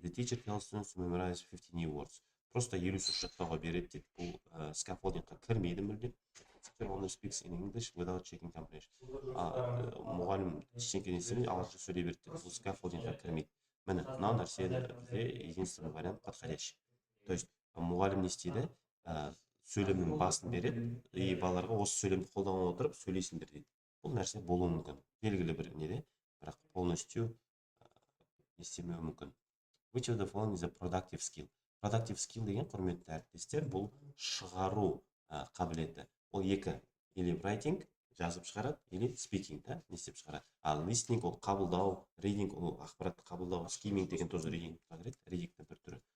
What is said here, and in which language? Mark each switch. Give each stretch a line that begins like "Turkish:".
English: The teacher tells students to memorize 50 new words.
Kazakh: Просто 50 сөз жаттауға береді дейді. Бұл scaffoldingқа кірмейді мүлде.
English: Teacher only speaks in English without checking comprehension.
Kazakh: Мұғалім ештеңе естімей ағылшынша сөйлей береді дейді. Бұл scaffoldingқа кірмейді. Міне, мынау нәрсе бізде
Russian: единственный вариант подходящий.
Kazakh: То есть мұғалім не істейді? Сөйлемнің басын береді, и балаларға осы сөйлемді қолдана отырып сөйлейсіңдер дейді. Бұл нәрсе болуы мүмкін. Белгілі бір неде, бірақ
Russian: полностью
Kazakh: естемеуі мүмкін. Which of the following is a productive skill? Productive skill деген, құрметті әріптестер, бұл шығару қабілеті. Ол екі, или writing, жазып шығарады, или speaking, не істеп шығарады. Ал listening ол қабылдау, reading ол ақпаратты қабылдау, skimming деген тоже reading-ға кіреді, reading-дің бір түрі.